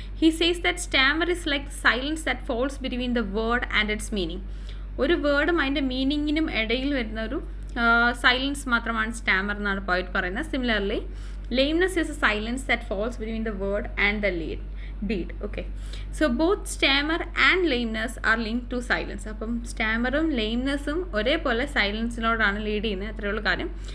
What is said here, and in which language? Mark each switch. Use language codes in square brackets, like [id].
[en] He says that stammer is like silence that falls between the word and its meaning. [ml] ഒരു വേർഡും അതിൻ്റെ മീനിങ്ങിനും ഇടയിൽ വരുന്ന ഒരു സൈലൻസ് മാത്രമാണ് സ്റ്റാമർ എന്നാണ് പോയറ്റ് പറയുന്നത്. [en] Similarly lameness is a silence that falls between the word and the deed. Okay, so both stammer and lameness are linked to silence. [ml] അപ്പം സ്റ്റാമറും ലെയിംനെസ്സും ഒരേപോലെ സൈലൻസിനോടാണ് ലീഡ് ചെയ്യുന്നത്. അത്രയുള്ള കാര്യം.